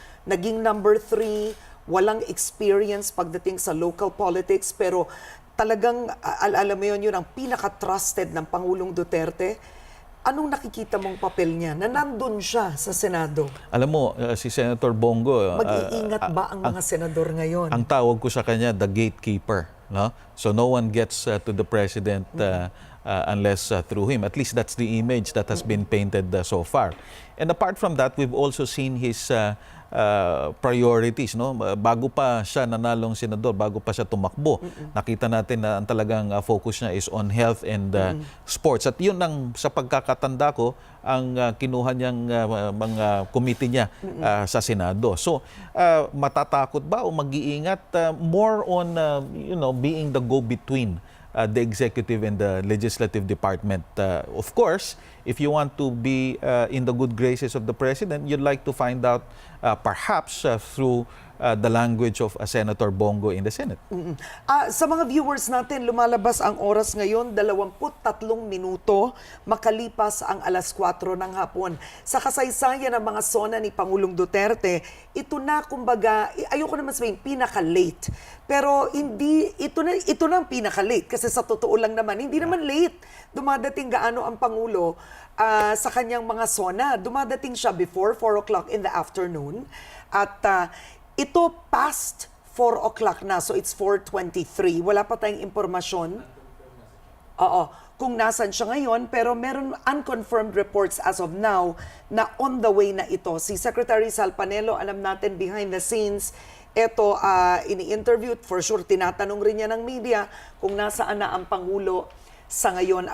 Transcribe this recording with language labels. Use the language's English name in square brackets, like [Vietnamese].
[Filipino] Naging number 3, walang experience pagdating sa local politics, pero talagang, alam mo yun ang pinaka-trusted ng Pangulong Duterte. Anong nakikita mong papel niya na nandun siya sa Senado? Alam mo, si Senator Bongo, Mag-iingat ba ang mga senador ngayon? ang tawag ko sa kanya, [English] the gatekeeper. No? So no one gets to the president unless through him. At least that's the image that has been painted so far. And apart from that, we've also seen his priorities, no? [Filipino] Bago pa siya nanalong senador, bago pa siya tumakbo, nakita natin na ang talagang focus niya [English] is on health and sports. [Filipino] At yun ang sa pagkakatanda ko ang kinuha niyang mga committee niya sa Senado. So matatakot ba o mag-iingat [English] more on being the go-between the executive and the legislative department. Of course, if you want to be in the good graces of the president, you'd like to find out perhaps through the language of Senator Bongo in the Senate. [Filipino] Sa mga viewers natin, lumalabas ang oras ngayon, 23 minuto makalipas ang alas 4 ng hapon. Sa kasaysayan ng mga sona ni Pangulong Duterte, ito na kumbaga, ayoko naman sabihin pinaka-late. Pero ito na ang pinaka-late kasi sa totoo lang naman, hindi naman late. Dumadating gaano ang Pangulo sa kanyang mga sona. Dumadating siya [English] before 4 o'clock in the afternoon at ito past 4 o'clock na, so it's 4:23. [Filipino] Wala pa tayong impormasyon. Kung nasan siya ngayon, pero meron [English] unconfirmed reports as of now [Filipino] na [English] on the way [Filipino] na ito. Si Secretary Sal Panelo, alam natin [English] behind the scenes, [Filipino] ito ini-interview, [English] for sure [Filipino] tinatanong rin niya ng media kung nasaan na ang Pangulo sa ngayon.